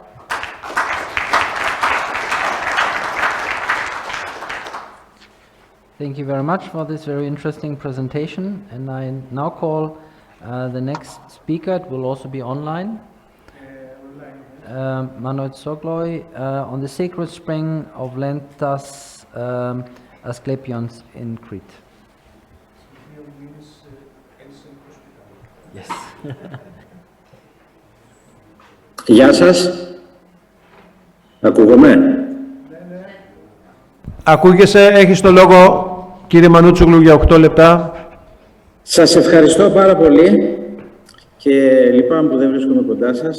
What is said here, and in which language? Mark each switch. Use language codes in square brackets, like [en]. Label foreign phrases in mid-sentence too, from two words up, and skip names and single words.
[en] Thank you very much for this very interesting presentation, and I now call the next speaker. It will also be online. Manuel Sogloi on the sacred spring of Lentas Asklepios in Crete. Yes. [el] Γεια σας. Ακούγομαι. Ακούγεσαι, έχεις το λόγο, κύριε Μανούτσογλου, για 8 λεπτά. Σας ευχαριστώ πάρα πολύ και λυπάμαι που δεν βρίσκομαι κοντά σας.